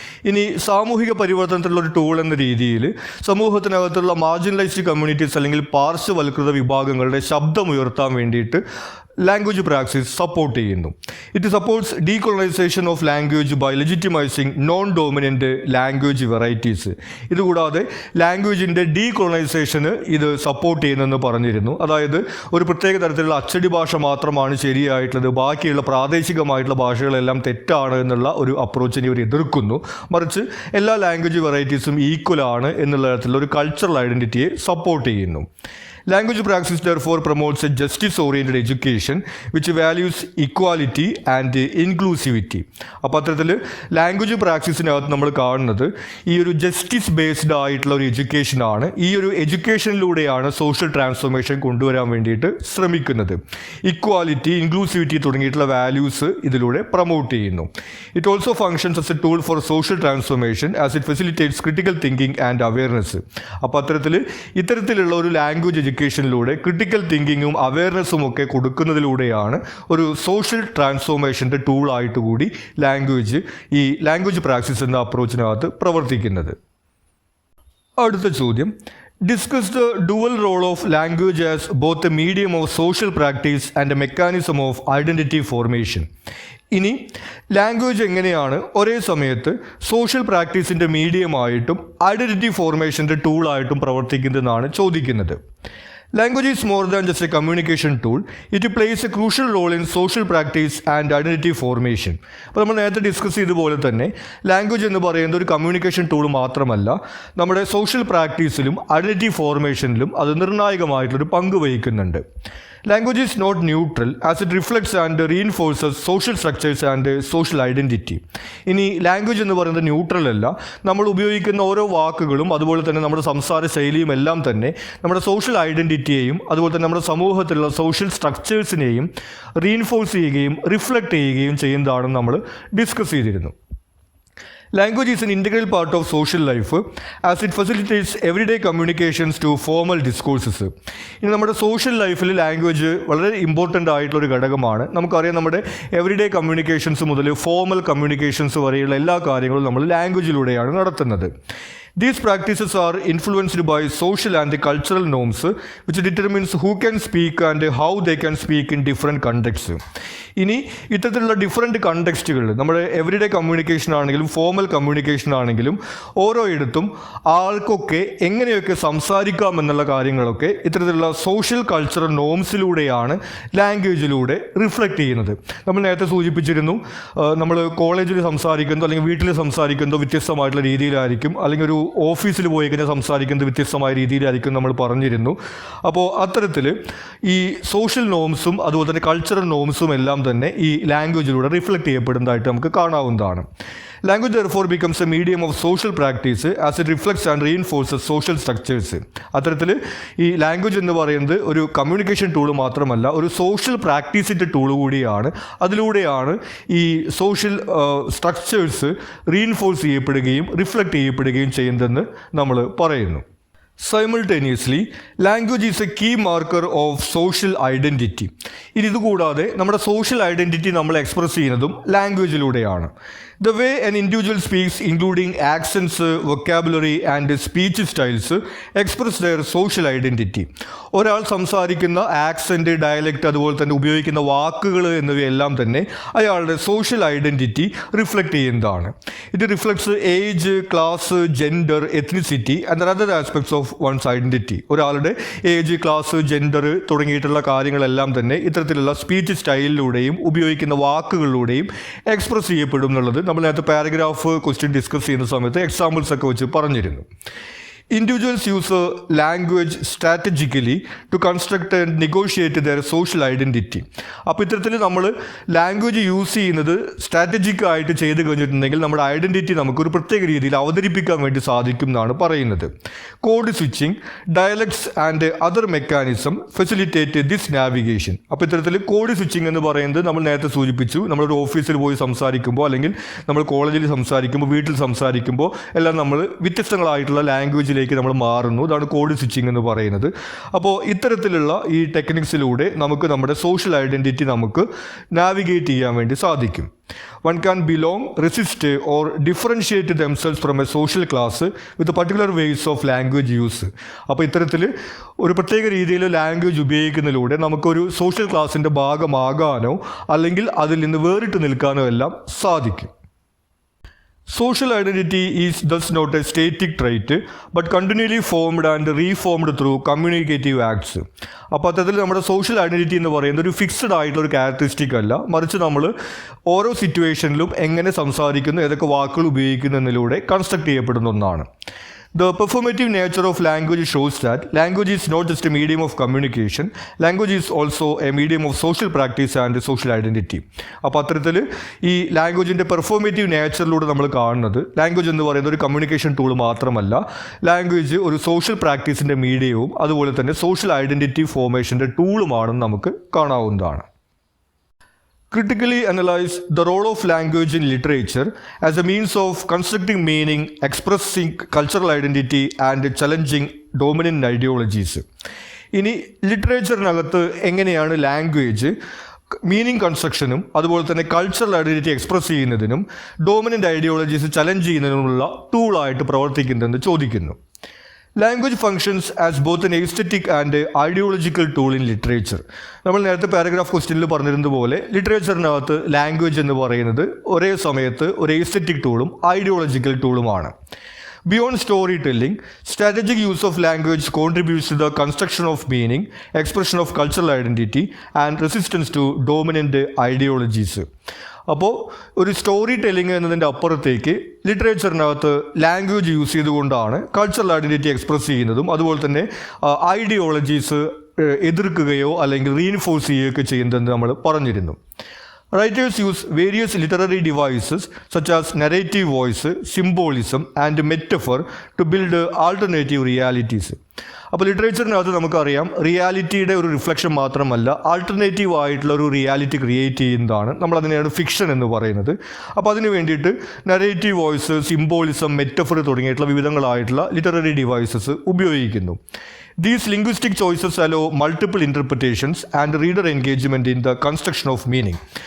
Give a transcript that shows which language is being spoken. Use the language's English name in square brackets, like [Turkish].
[Malayalam] ഇനി സാമൂഹിക പരിവർത്തനത്തിലുള്ള ഒരു ടൂൾ എന്ന രീതിയിൽ സമൂഹത്തിനകത്തുള്ള മാർജിനലൈസ്ഡ് കമ്മ്യൂണിറ്റീസ് അല്ലെങ്കിൽ പാർശ്വവൽകൃത വിഭാഗങ്ങളുടെ ശബ്ദമുയർത്താൻ വേണ്ടിയിട്ട് ലാംഗ്വേജ് പ്രാക്ടീസ് സപ്പോർട്ട് ചെയ്യുന്നു. [English] It supports decolonisation of language by legitimising non dominant language varieties. [Malayalam] ഇതുകൂടാതെ ലാംഗ്വേജിൻ്റെ ഡീകൊളനൈസേഷന് ഇത് സപ്പോർട്ട് ചെയ്യുന്നെന്ന് പറഞ്ഞിരുന്നു. അതായത് ഒരു പ്രത്യേക തരത്തിലുള്ള അച്ചടി ഭാഷ മാത്രമാണ് ശരിയായിട്ടുള്ളത്, ബാക്കിയുള്ള പ്രാദേശികമായിട്ടുള്ള ഭാഷകളെല്ലാം തെറ്റാണ് എന്നുള്ള ഒരു അപ്രോച്ചിനെ ഇവർ എതിർക്കുന്നു. മറിച്ച് എല്ലാ ലാംഗ്വേജ് വെറൈറ്റീസും ഈക്വലാണ് എന്നുള്ള തരത്തിലുള്ള ഒരു കൾച്ചറൽ ഐഡൻറ്റിറ്റിയെ സപ്പോർട്ട് ചെയ്യുന്നു. [English] Language practice therefore promotes a justice-oriented education which values equality and inclusivity. [Malayalam] അപ്പോൾ അത്തരത്തിൽ ലാംഗ്വേജ് പ്രാക്ടീസിനകത്ത് നമ്മൾ കാണുന്നത് ഈ ഒരു ജസ്റ്റിസ് ബേസ്ഡ് ആയിട്ടുള്ള ഒരു എഡ്യൂക്കേഷനാണ്. ഈ ഒരു എഡ്യൂക്കേഷനിലൂടെയാണ് സോഷ്യൽ ട്രാൻസ്ഫോർമേഷൻ കൊണ്ടുവരാൻ വേണ്ടിയിട്ട് ശ്രമിക്കുന്നത്. ഇക്വാലിറ്റി, ഇൻക്ലൂസിവിറ്റി തുടങ്ങിയിട്ടുള്ള വാല്യൂസ് ഇതിലൂടെ പ്രൊമോട്ട് ചെയ്യുന്നു. [English] It also functions as a tool for social transformation as it facilitates critical thinking and awareness. [Malayalam] അപ്പോൾ അത്തരത്തിൽ ഇത്തരത്തിലുള്ള ഒരു ലാംഗ്വേജ് എഡ്യൂക്കേഷനിലൂടെ ക്രിട്ടിക്കൽ തിങ്കിങ്ങും അവയർനെസ്സും ഒക്കെ കൊടുക്കുന്നതിലൂടെയാണ് ഒരു സോഷ്യൽ ട്രാൻസ്ഫോർമേഷൻ്റെ ടൂളായിട്ട് കൂടി ഈ ലാംഗ്വേജ് പ്രാക്ടീസ് എന്ന അപ്രോച്ചിനകത്ത് പ്രവർത്തിക്കുന്നത്. അടുത്ത ചോദ്യം, [English] Discuss the dual role of language as both a medium of social practice and a mechanism of identity formation. [Malayalam] ഇനി ലാംഗ്വേജ് എങ്ങനെയാണ് ഒരേ സമയത്ത് സോഷ്യൽ പ്രാക്ടീസിൻ്റെ മീഡിയമായിട്ടും ഐഡൻറ്റിറ്റി ഫോർമേഷൻ്റെ ടൂളായിട്ടും പ്രവർത്തിക്കുന്നതെന്നാണ് ചോദിക്കുന്നത്. [English] Language is more than just a communication tool. It plays a crucial role in social practice and identity formation. [Malayalam] അപ്പോൾ നമ്മൾ നേരത്തെ discuss ചെയ്തതുപോലെ തന്നെ ലാംഗ്വേജ് എന്ന് പറയുന്നത് ഒരു കമ്മ്യൂണിക്കേഷൻ ടൂൾ മാത്രമല്ല, നമ്മുടെ സോഷ്യൽ പ്രാക്ടീസിലും ഐഡൻറ്റിറ്റി ഫോർമേഷനിലും അത് നിർണായകമായിട്ടുള്ളൊരു പങ്ക് വഹിക്കുന്നുണ്ട്. [English] Language is not neutral as it reflects and reinforces social structures and social identity. [Malayalam] ഇനി ലാംഗ്വേജ് എന്ന് പറയുന്നത് ന്യൂട്രൽ അല്ല, നമ്മൾ ഉപയോഗിക്കുന്ന ഓരോ വാക്കുകളും അതുപോലെ തന്നെ നമ്മുടെ സംസാര ശൈലിയും എല്ലാം തന്നെ നമ്മുടെ സോഷ്യൽ ഐഡൻറ്റിറ്റിയെയും അതുപോലെ തന്നെ നമ്മുടെ സമൂഹത്തിലുള്ള സോഷ്യൽ സ്ട്രക്ചേഴ്സിനെയും റീഇൻഫോഴ്സ് ചെയ്യുകയും റിഫ്ലക്റ്റ് ചെയ്യുകയും ചെയ്യുന്നതാണെന്ന് നമ്മൾ ഡിസ്കസ് ചെയ്തിരുന്നു. [English] Language is an integral part of social life as it facilitates everyday communications to formal discourses. [Malayalam] ഇനി നമ്മുടെ സോഷ്യൽ ലൈഫിൽ ലാംഗ്വേജ് വളരെ ഇമ്പോർട്ടൻ്റ് ആയിട്ടുള്ളൊരു ഘടകമാണ്. നമുക്കറിയാം, നമ്മുടെ എവറിഡേ കമ്മ്യൂണിക്കേഷൻസ് മുതൽ ഫോർമൽ കമ്മ്യൂണിക്കേഷൻസ് വരെയുള്ള എല്ലാ കാര്യങ്ങളും നമ്മൾ ലാംഗ്വേജിലൂടെയാണ് നടത്തുന്നത്. [English] These practices are influenced by social and cultural norms which determines who can speak and how they can speak in different contexts. [Malayalam] ഇനി ഇത്തരത്തിലുള്ള ഡിഫറെൻറ്റ് കണ്ടെക്സ്റ്റുകൾ നമ്മുടെ എവറിഡേ കമ്മ്യൂണിക്കേഷൻ ആണെങ്കിലും ഫോർമൽ കമ്മ്യൂണിക്കേഷൻ ആണെങ്കിലും ഓരോയിടത്തും ആൾക്കൊക്കെ എങ്ങനെയൊക്കെ സംസാരിക്കാം എന്നുള്ള കാര്യങ്ങളൊക്കെ ഇത്തരത്തിലുള്ള സോഷ്യൽ കൾച്ചറൽ നോംസിലൂടെയാണ് ലാംഗ്വേജിലൂടെ റിഫ്ലക്റ്റ് ചെയ്യുന്നത്. നമ്മൾ നേരത്തെ സൂചിപ്പിച്ചിരുന്നു, നമ്മൾ കോളേജിൽ സംസാരിക്കുന്നതോ അല്ലെങ്കിൽ വീട്ടിൽ സംസാരിക്കുന്നതോ വ്യത്യസ്തമായിട്ടുള്ള രീതിയിലായിരിക്കും, അല്ലെങ്കിൽ ഒരു ഓഫീസിൽ പോയി കഴിഞ്ഞാൽ സംസാരിക്കുന്നത് വ്യത്യസ്തമായ രീതിയിലായിരിക്കും നമ്മൾ പറഞ്ഞിരുന്നു. അപ്പോൾ അത്തരത്തിൽ ഈ സോഷ്യൽ നോംസും അതുപോലെ തന്നെ കൾച്ചറൽ നോംസും എല്ലാം തന്നെ ഈ ലാംഗ്വേജിലൂടെ റിഫ്ലക്റ്റ് ചെയ്യപ്പെടുന്നതായിട്ട് നമുക്ക് കാണാവുന്നതാണ്. [English] Language therefore becomes a medium of social practice as it reflects and reinforces social structures. [Malayalam] അത്തരത്തിൽ ഈ ലാംഗ്വേജ് എന്ന് പറയുന്നത് ഒരു കമ്മ്യൂണിക്കേഷൻ ടൂൾ മാത്രമല്ല, ഒരു സോഷ്യൽ പ്രാക്ടീസിൻ്റെ ടൂൾ കൂടിയാണ്. അതിലൂടെയാണ് ഈ സോഷ്യൽ സ്ട്രക്ചേഴ്സ് റീഇൻഫോഴ്സ് ചെയ്യപ്പെടുകയും റിഫ്ലക്റ്റ് ചെയ്യപ്പെടുകയും ചെയ്യുന്നതെന്ന് നമ്മൾ പറയുന്നു. [English] Simultaneously, language is a key marker of social identity. [Malayalam] ഇതുകൂടാതെ നമ്മുടെ സോഷ്യൽ ഐഡൻറ്റിറ്റി നമ്മൾ എക്സ്പ്രസ് ചെയ്യുന്നതും ലാംഗ്വേജിലൂടെയാണ്. [English] The way an individual speaks, including accents, vocabulary and speech styles, express their social identity. [Malayalam] ഒരാൾ സംസാരിക്കുന്ന ആക്സെൻറ്റ്, ഡയലക്റ്റ്, അതുപോലെ തന്നെ ഉപയോഗിക്കുന്ന വാക്കുകൾ എന്നിവയെല്ലാം തന്നെ അയാളുടെ സോഷ്യൽ ഐഡൻറ്റിറ്റി റിഫ്ലക്റ്റ് ചെയ്യുന്നതാണ്. [English] ഇത് reflects age, class, gender, ethnicity and other aspects of one's identity. [Malayalam] ഒരാളുടെ ഏജ്, ക്ലാസ്, ജെൻഡർ തുടങ്ങിയിട്ടുള്ള കാര്യങ്ങളെല്ലാം തന്നെ ഇത്തരത്തിലുള്ള സ്പീച്ച് സ്റ്റൈലിലൂടെയും ഉപയോഗിക്കുന്ന വാക്കുകളിലൂടെയും എക്സ്പ്രസ് ചെയ്യപ്പെടും എന്നുള്ളത് നമ്മൾ നേരത്തെ പാരഗ്രാഫ് ക്വസ്റ്റ്യൻ ഡിസ്കസ് ചെയ്യുന്ന സമയത്ത് എക്സാമ്പിൾസ് ഒക്കെ വെച്ച് പറഞ്ഞിരുന്നു. [English] Individuals use language strategically to construct and negotiate their social identity. [Malayalam] അപ്പോൾ ഇത്തരത്തിൽ നമ്മൾ ലാംഗ്വേജ് യൂസ് ചെയ്യുന്നത് സ്ട്രാറ്റജിക് ആയിട്ട് ചെയ്ത് കഴിഞ്ഞിട്ടുണ്ടെങ്കിൽ നമ്മുടെ ഐഡൻറ്റിറ്റി നമുക്കൊരു പ്രത്യേക രീതിയിൽ അവതരിപ്പിക്കാൻ വേണ്ടി സാധിക്കും എന്നാണ് പറയുന്നത്. [English] Code switching, dialects and other mechanism facilitate this navigation. [Malayalam] അപ്പോൾ ഇത്തരത്തിൽ കോഡ് സ്വിച്ചിങ് എന്ന് പറയുന്നത് നമ്മൾ നേരത്തെ സൂചിപ്പിച്ചു. നമ്മളൊരു ഓഫീസിൽ പോയി സംസാരിക്കുമ്പോൾ അല്ലെങ്കിൽ നമ്മൾ കോളേജിൽ സംസാരിക്കുമ്പോൾ, വീട്ടിൽ സംസാരിക്കുമ്പോൾ എല്ലാം നമ്മൾ വ്യത്യസ്തങ്ങളായിട്ടുള്ള ലാംഗ്വേജ് നമ്മൾ മാറുന്നു. ഇതാണ് കോഡ് സ്വിച്ചിങ് എന്ന് പറയുന്നത്. അപ്പോൾ ഇത്തരത്തിലുള്ള ഈ ടെക്നിക്സിലൂടെ നമുക്ക് നമ്മുടെ സോഷ്യൽ ഐഡൻറ്റിറ്റി നമുക്ക് നാവിഗേറ്റ് ചെയ്യാൻ വേണ്ടി സാധിക്കും. [English] One can belong, resist or differentiate themselves from a social class with particular ways of language use. [Malayalam] അപ്പോൾ ഇത്തരത്തിൽ ഒരു പ്രത്യേക രീതിയിൽ ലാംഗ്വേജ് ഉപയോഗിക്കുന്നതിലൂടെ നമുക്കൊരു സോഷ്യൽ ക്ലാസിൻ്റെ ഭാഗമാകാനോ അല്ലെങ്കിൽ അതിൽ നിന്ന് വേറിട്ട് നിൽക്കാനോ എല്ലാം സാധിക്കും. [English] Social identity is thus not a static trait, but continually formed and reformed through communicative acts. [Malayalam] അപ്പോൾ അത്തരത്തിൽ നമ്മുടെ സോഷ്യൽ ഐഡൻറ്റിറ്റി എന്ന് പറയുന്നത് ഒരു ഫിക്സ്ഡ് ആയിട്ടുള്ള ഒരു ക്യാരക്ടറിസ്റ്റിക് അല്ല, മറിച്ച് നമ്മൾ ഓരോ സിറ്റുവേഷനിലും എങ്ങനെ സംസാരിക്കുന്നു, ഏതൊക്കെ വാക്കുകൾ ഉപയോഗിക്കുന്നു എന്നതിലൂടെ കൺസ്ട്രക്ട് ചെയ്യപ്പെടുന്ന ഒന്നാണ്. [English] The performative nature of language shows that language is not just a medium of communication, language is also a medium of social practice and social identity. [Malayalam] അപ്പോൾ അത്തരത്തിൽ ഈ ലാംഗ്വേജിൻ്റെ പെർഫോമേറ്റീവ് നേച്ചറിലൂടെ നമ്മൾ കാണുന്നത് ലാംഗ്വേജ് എന്ന് പറയുന്നത് ഒരു കമ്മ്യൂണിക്കേഷൻ ടൂൾ മാത്രമല്ല, ലാംഗ്വേജ് ഒരു സോഷ്യൽ പ്രാക്ടീസിൻ്റെ മീഡിയവും അതുപോലെ തന്നെ സോഷ്യൽ ഐഡൻറ്റിറ്റി ഫോർമേഷൻ്റെ ടൂളുമാണെന്ന് നമുക്ക് കാണാവുന്നതാണ്. [English] Critically analyze the role of language in literature as a means of constructing meaning, expressing cultural identity and challenging dominant ideologies. [Malayalam] ഇനി ലിറ്ററേച്ചറിനകത്ത് എങ്ങനെയാണ് ലാംഗ്വേജ് മീനിങ് കൺസ്ട്രക്ഷനും അതുപോലെ തന്നെ കൾച്ചറൽ ഐഡൻറ്റിറ്റി എക്സ്പ്രസ് ചെയ്യുന്നതിനും ഡോമിനൻ്റ് ഐഡിയോളജീസ് ചലഞ്ച് ചെയ്യുന്നതിനുമുള്ള ടൂളായിട്ട് പ്രവർത്തിക്കുന്നതെന്ന് ചോദിക്കുന്നു. [English] Language functions as both an aesthetic and ideological tool in literature. [Malayalam] നമ്മൾ നേരത്തെ paragraph ക്വസ്റ്റ്യനിൽ പറഞ്ഞിരുന്നതുപോലെ ലിറ്ററേച്ചറിനകത്ത് ലാംഗ്വേജ് എന്ന് പറയുന്നത് ഒരേ സമയത്ത് ഒരു aesthetic ടൂളും ideological ടൂളുമാണ്. [English] Beyond storytelling, strategic use of language contributes to the construction of meaning, expression of cultural identity, and resistance to dominant ideologies. [Malayalam] അപ്പോൾ ഒരു സ്റ്റോറി ടെല്ലിംഗ് എന്നതിൻ്റെ അപ്പുറത്തേക്ക് ലിറ്ററേച്ചറിനകത്ത് ലാംഗ്വേജ് യൂസ് ചെയ്തുകൊണ്ടാണ് കൾച്ചറൽ ഐഡൻറ്റിറ്റി എക്സ്പ്രസ് ചെയ്യുന്നതും അതുപോലെ തന്നെ ഐഡിയോളജീസ് എതിർക്കുകയോ അല്ലെങ്കിൽ reinforce ചെയ്യുകയൊക്കെ ചെയ്യുന്നതെന്ന് നമ്മൾ പറഞ്ഞിരുന്നു. [English] Writers use various literary devices such as narrative voice, symbolism and metaphor to build alternative realities. [Malayalam] അപ്പോൾ ലിറ്ററേച്ചറിനകത്ത് നമുക്കറിയാം റിയാലിറ്റിയുടെ ഒരു റിഫ്ലക്ഷൻ മാത്രമല്ല, ആൾട്ടർനേറ്റീവ് ആയിട്ടുള്ള ഒരു റിയാലിറ്റി ക്രിയേറ്റ് ചെയ്യുന്നതാണ് നമ്മളതിനെയാണ് ഫിക്ഷൻ എന്ന് പറയുന്നത്. അപ്പോൾ അതിന് വേണ്ടിയിട്ട് നരേറ്റീവ് വോയിസ്, സിംബോളിസം, മെറ്റഫർ തുടങ്ങിയിട്ടുള്ള വിവിധങ്ങളായിട്ടുള്ള ലിറ്റററി ഡിവൈസസ് ഉപയോഗിക്കുന്നു. [English] These linguistic choices allow multiple interpretations and reader engagement in the construction of meaning.